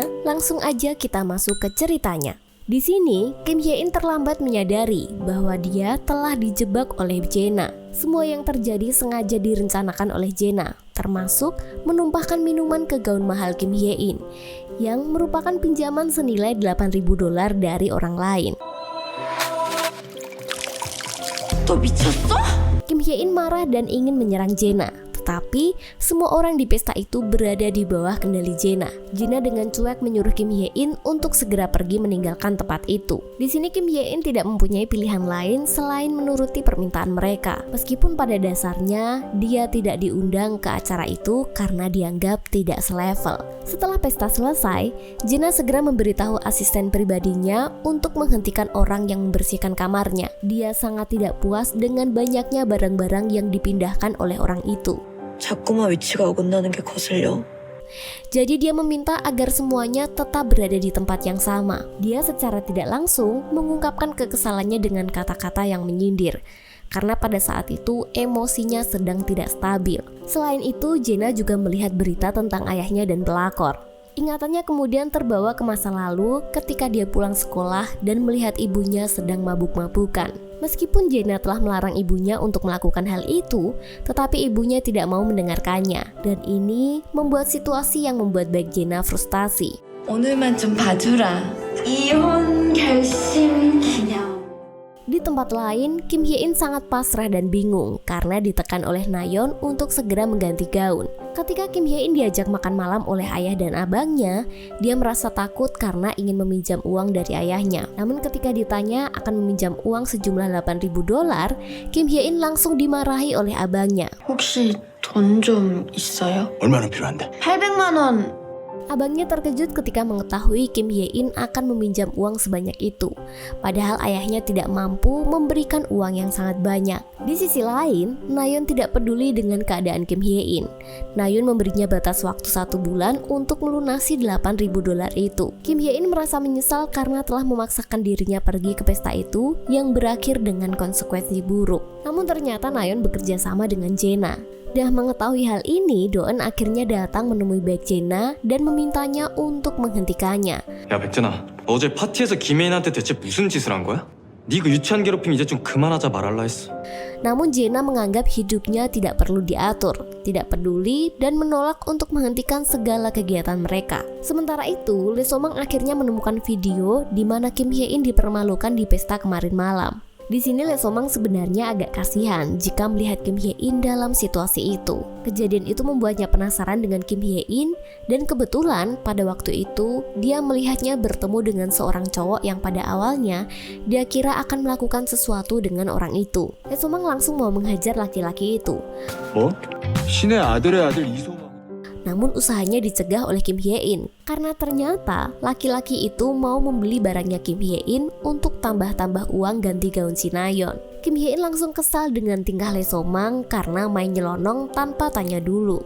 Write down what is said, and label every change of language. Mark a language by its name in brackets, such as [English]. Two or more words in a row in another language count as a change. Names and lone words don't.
[Indonesian] Langsung aja kita masuk ke ceritanya. Di sini, Kim Hye-in terlambat menyadari bahwa dia telah dijebak oleh Jena. Semua yang terjadi sengaja direncanakan oleh Jena, termasuk menumpahkan minuman ke gaun mahal Kim Hye-in yang merupakan pinjaman senilai $8.000 dari orang lain. [Korean] 너 미쳤어? [Indonesian] Kim Hye-in marah dan ingin menyerang Jena. Tetapi semua orang di pesta itu berada di bawah kendali Jena. Jena dengan cuek menyuruh Kim Hye-in untuk segera pergi meninggalkan tempat itu. Di sini Kim Hye-in tidak mempunyai pilihan lain selain menuruti permintaan mereka. Meskipun pada dasarnya dia tidak diundang ke acara itu karena dianggap tidak selevel. Setelah pesta selesai, Jena segera memberitahu asisten pribadinya untuk menghentikan orang yang membersihkan kamarnya. Dia sangat tidak puas dengan banyaknya barang-barang yang dipindahkan oleh orang itu. [Korean] 자꾸만 위치가 어긋나는 게 거슬려. [Indonesian] Jadi dia meminta agar semuanya tetap berada di tempat yang sama. Dia secara tidak langsung mengungkapkan kekesalannya dengan kata-kata yang menyindir. Karena pada saat itu emosinya sedang tidak stabil. Selain itu, Jena juga melihat berita tentang ayahnya dan pelakor. Ingatannya kemudian terbawa ke masa lalu ketika dia pulang sekolah dan melihat ibunya sedang mabuk-mabukan. Meskipun Jena telah melarang ibunya untuk melakukan hal itu, tetapi ibunya tidak mau mendengarkannya. Dan ini membuat situasi yang membuat baik Jena frustasi. [Korean] 오늘만 좀 봐주라. 이혼 결심 기념. [Indonesian] Di tempat lain, Kim Hye-in sangat pasrah dan bingung karena ditekan oleh Nayeon untuk segera mengganti gaun. Ketika Kim Hye-in diajak makan malam oleh ayah dan abangnya, dia merasa takut karena ingin meminjam uang dari ayahnya. Namun ketika ditanya akan meminjam uang sejumlah $8,000, Kim Hye-in langsung dimarahi oleh abangnya. [Korean] 혹시 돈 좀 있어요? 얼마나 필요한데? 800만 원. [Indonesian] Abangnya terkejut ketika mengetahui Kim Hye-in akan meminjam uang sebanyak itu. Padahal ayahnya tidak mampu memberikan uang yang sangat banyak. Di sisi lain, Nayeon tidak peduli dengan keadaan Kim Hye-in. Nayeon memberinya batas waktu 1 bulan untuk melunasi $8,000 itu. Kim Hye-in merasa menyesal karena telah memaksakan dirinya pergi ke pesta itu yang berakhir dengan konsekuensi buruk. Namun ternyata Nayeon bekerja sama dengan Jena. Dah mengetahui hal ini, Doeun akhirnya datang menemui baik Jena dan memintanya untuk menghentikannya. [Korean] 야 백진아, 어제 파티에서 김혜인한테 대체 무슨 짓을 한 거야? 네 그 유치한 괴롭힘 이제 좀 그만하자 말할라 했어. [Indonesian] Namun Jena menganggap hidupnya tidak perlu diatur, tidak peduli, dan menolak untuk menghentikan segala kegiatan mereka. Sementara itu, Lee So-mang akhirnya menemukan video di mana Kim Hye-in dipermalukan di pesta kemarin malam. Di sini Lee So-mang sebenarnya agak kasihan jika melihat Kim Hye-in dalam situasi itu. Kejadian itu membuatnya penasaran dengan Kim Hye-in dan kebetulan pada waktu itu dia melihatnya bertemu dengan seorang cowok yang pada awalnya dia kira akan melakukan sesuatu dengan orang itu. Lee So-mang langsung mau menghajar laki-laki itu. [Korean] 뭐? 신의 아들의 아들 이소망. [Indonesian] Namun usahanya dicegah oleh Kim Hye-in karena ternyata laki-laki itu mau membeli barangnya Kim Hye-in untuk tambah-tambah uang ganti gaun si Nayeon. Kim Hye-in langsung kesal dengan tingkah Lee So-mang karena main nyelonong tanpa tanya dulu.